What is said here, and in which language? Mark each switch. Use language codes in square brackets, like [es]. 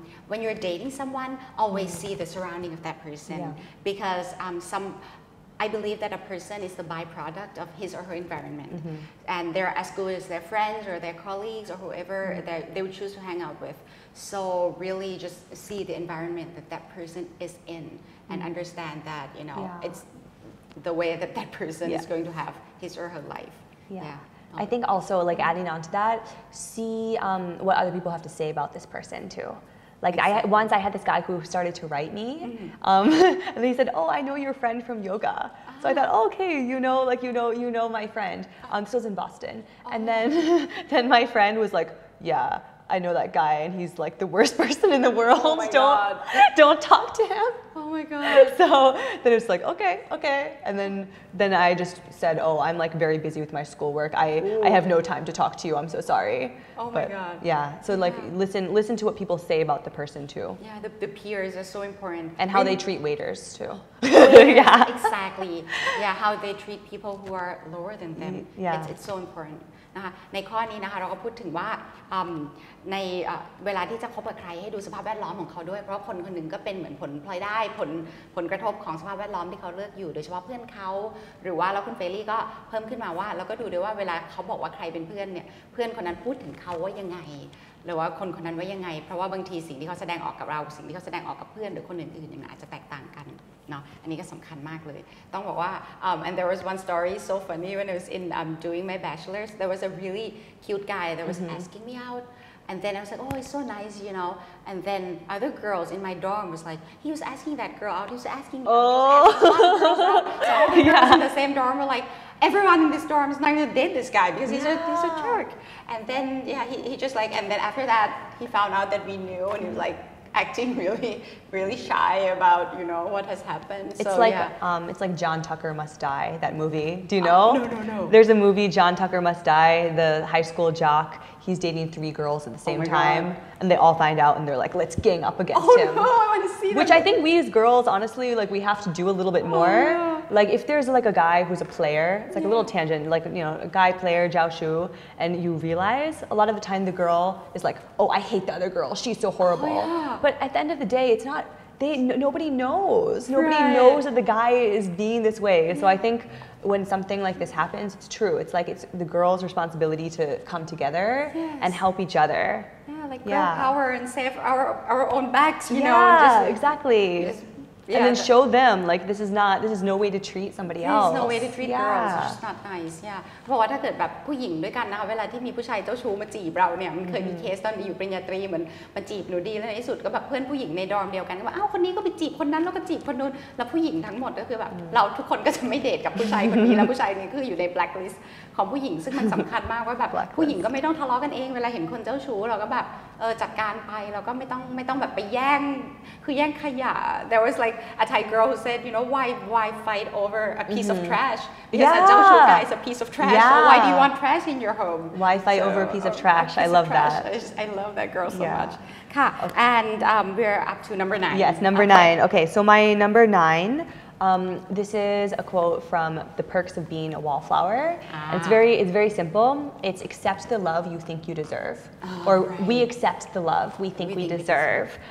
[en] when you're dating someone always see the surrounding of that person because I believe that a person is the byproduct of his or her environment and they're as good as their friends or their colleagues or whoever they would choose to hang out with so really just see the environment that person is in and understand that it's the way that person is going to have his or her life I think also like adding on to that see what other people have to say about this person too. Like once I had this guy who started to write me, and he said, "Oh, I know your friend from yoga." So I thought, okay, you know my friend. This was in Boston, and then my friend was like, "Yeah, I know that guy, and he's like the worst person in the world. Oh my God. Don't talk to him." Oh my God. So then it's like, okay, and then I just said, "Oh, I'm like very busy with my schoolwork. I have no time to talk to you. I'm so sorry." Oh my God. Yeah. So like listen to what people say about the person too. Yeah, the peers are so important. And how they treat waiters too. Exactly. Yeah, how they treat people who are lower than them. It's so important. [th] นะคะในข้อนี้นะคะเราก็พูดถึงว่าในเวลาที่จะคบกับใครให้ดูสภาพแวดล้อมของเขาด้วยเพราะคนคนหนึ่งก็เป็นเหมือนผลพลอยได้ผลกระทบของสภาพแวดล้อมที่เขาเลือกอยู่โดยเฉพาะเพื่อนเขาหรือว่าแล้วคุณเฟรลี่ก็เพิ่มขึ้นมาว่าแล้วก็ดูด้วยว่าเวลาเขาบอกว่าใครเป็นเพื่อนเนี่ยเพื่อนคนนั้นพูดถึงเขาว่ายังไง หรือว่าคนคนนั้นว่ายังไงเพราะว่าบางทีสิ่งที่เขาแสดงออกกับเราสิ่งที่เขาแสดงออกกับเพื่อนหรือคนอื่นๆเนี่ยมันอาจจะแตกต่างกันเนาะอันนี้ก็สำคัญมากเลยต้องบอกว่า [en] and there was one story so funny when I was in doing my bachelor's there was a really cute guy that was asking me out and then I was like oh it's so nice and then other girls in my dorm was like he was asking that girl out he was asking so all the girls in the same dorm were like everyone in this dorm is not going to date this guy because he's a jerk and then he just like and then after that he found out that we knew and he was like acting really shy about what has happened. It's so like yeah. it's like John Tucker Must Die, that movie. Do you know? No. There's a movie, John Tucker Must Die, the high school jock. He's dating 3 girls at the same time, and they all find out, and they're like, "Let's gang up against him." No, I want to see that. Which I think we as girls, honestly, like we have to do a little bit more. Like if there's like a guy who's a player, it's like a little tangent, like a guy player, Zhao Shu, and you realize a lot of the time the girl is like, "Oh, I hate the other girl. She's so horrible." But at the end of the day, it's not. Nobody knows. Nobody knows that the guy is being this way. So I think when something like this happens, it's true. It's like it's the girl's responsibility to come together and help each other. Yeah, like girl power and save our own backs, you know. Yeah, exactly. And then show them like this is no way to treat somebody else. There's no way to treat girls. It's just not nice. Yeah. [th] เพราะว่าถ้าเกิดแบบผู้หญิงด้วยกันนะคะเวลาที่มีผู้ชายเจ้าชู้มาจีบเราเนี่ยมันเคยมีเคสตอนอยู่ปริญญาตรีเหมือนมาจีบหนูดีแล้วในที่สุดก็แบบเพื่อนผู้หญิงในดอมเดียวกันก็ว่าอ้าวคนนี้ก็ไปจีบคนนั้นแล้วก็จีบคนนู้นแล้วผู้หญิงทั้งหมดก็คือแบบเราทุกคนก็จะไม่เดทกับผู้ชายคนนี้แล้วผู้ชายนี้คืออยู่ใน blacklist ของผู้หญิงซึ่งมันสำคัญมากว่าแบบผู้หญิงก็ไม่ต้องทะเลาะกันเองเวลาเห็นคนเจ้าชู้เราก็แบบจัดการไปเราก็ไม่ต้องแบบไปแย่งคือแย่งขยะ [en] There was like a Thai girl who said why fight over a piece of trash because a เจ้าชู้ guy is a piece of trash so why do you want trash in your home why fight over a piece of trash I love that I love that girl so much [th] ค่ะ [en] and we're up to number 9 yes number 9 okay so my number 9 this is a quote from The Perks of Being a Wallflower. It's very simple. It's accept the love you think you deserve, or we accept the love we think we deserve.